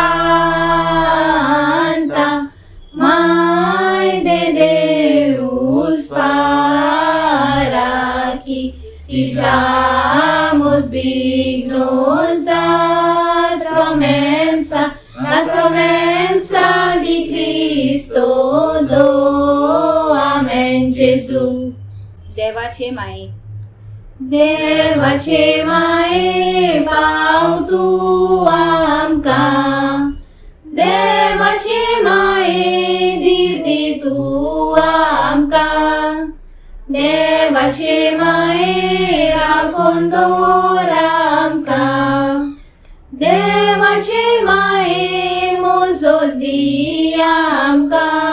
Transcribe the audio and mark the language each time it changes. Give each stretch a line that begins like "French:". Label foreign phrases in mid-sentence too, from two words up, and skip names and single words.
Portuguese: Santa, Mãe de Deus, para que sejamos dignos das promessas de Cristo, do Amém, Jesus.
Konkani: देवाचे माये पाव तू आमका, देवाचे माये दिर्ती तू आमका, देवाचे माये राखून दवर आमका, देवाचे माये मोजोत दी आमका,